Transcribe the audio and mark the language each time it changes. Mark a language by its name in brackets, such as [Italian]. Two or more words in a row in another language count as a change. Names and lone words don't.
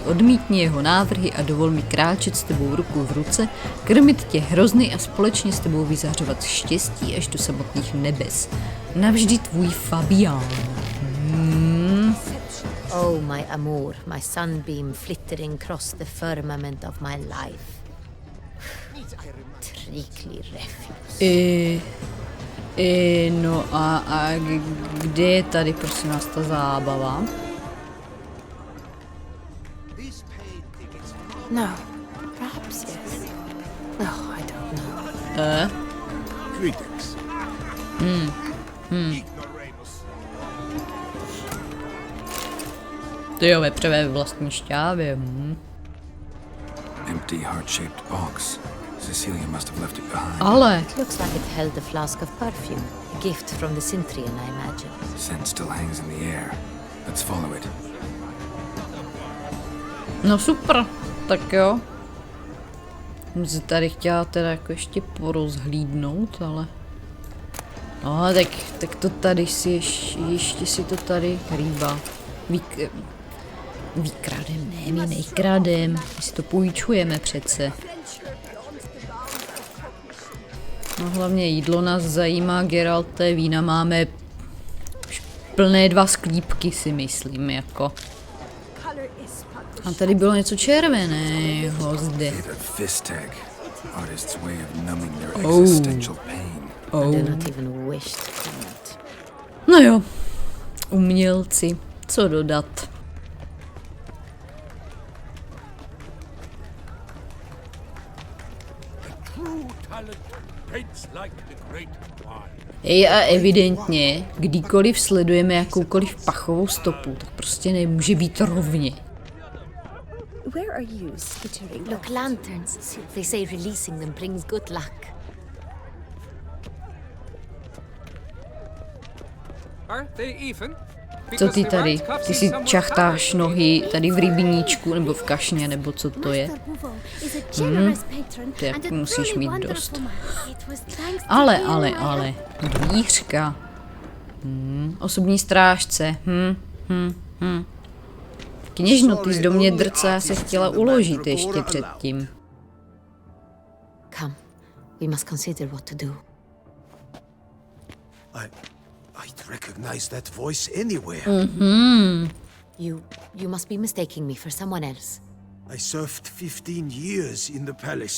[Czech] Odmítni jeho návrhy a dovol mi kráčet s tebou ruku v ruce, krmit tě hrozny a společně s tebou vyzařovat štěstí až do samotných nebes. Navždy tvůj Fabián. [English] Oh, my amour, my sunbeam flittering across the firmament of my life. Trickly refuse. [Czech] No a kde je tady prosím nás ta zábava? [English] No, perhaps yes. No, I don't know. Greetings. [Czech] Ty jo, vepřové ve vlastní šťávě. [English] empty heart-shaped box. Cecilia must have left it behind. [Czech] Ale [English] Looks like it held a flask of perfume. A gift from the Cintry, I imagine. Scent still hangs in the air. Let's follow it. [Czech] no super, tak jo. Jsem se tady chtěla teda jako ještě porozhlídnout, ale... No, tak to tady si ještě si to tady rýbá. Vykradem, ne, my nejkradem, my si to půjčujeme přece. No hlavně jídlo nás zajímá, Geralte, vína máme plné 2 sklípky, si myslím, jako. A tady bylo něco červeného zde. [English] The fist tag. Artist's way of numbing their existential pain. I do not even wish to comment. [Czech] No jo, umělci, co dodat. [English] True talent paints like the great wine. [Czech] A evidentně, kdykoliv sledujeme jakoukoliv pachovou stopu, tak prostě nemůže být rovně. [English] Where are you skittering? Look, lanterns. They say releasing them brings good luck. Are they even? [Czech] Co ty tady? Ty si čachtáš nohy tady v rybníčku nebo v kašně, nebo co to je? Tak musíš mít dost. Ale, dvířka. Osobní strážce. Kněžno, ty jsi do mě drca se chtěla uložit ještě předtím. [English] Come, we must consider what to do. I'd recognize that voice anywhere. You must be mistaking me for someone else. I served 15 years in the palace.